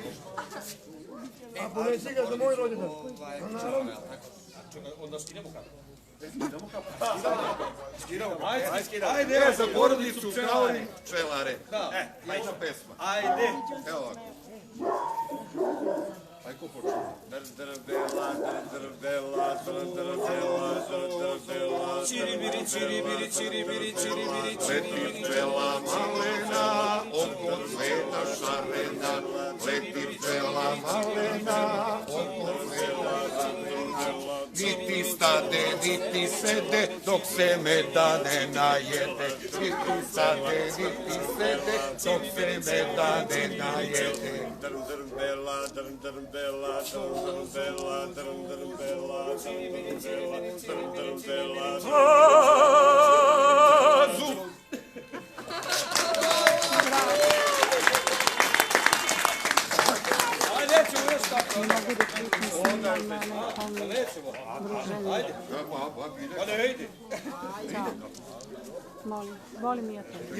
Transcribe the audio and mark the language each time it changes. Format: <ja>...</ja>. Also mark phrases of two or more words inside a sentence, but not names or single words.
<sr>A ponesi ga za moj rođendan. Onda skinemo kapu. Ajde, za porodicu, kao i pčelare. Jedna pesma. Ajde. Evo ovako. Ajde, ko počne? Drdrbela, drdrbela, drdrbela, drdrbela. Čiribiri, čiribiri, čiribiri, čiribiri, leti pčela malena, oko cveta šarena. Leti pčela malena, oko cveta šarena. Niti stade, niti sede, dok se meda ne najede. Niti stade, niti sede, dok se meda ne najede. Drdrbela, drdrbela, drdrbela, drdrbela, drdrbela, drdrbela. Azu! Ajde, ćemo još tako. Nećemo. Ajde. Pa ne ide. Molim ja te.</sr>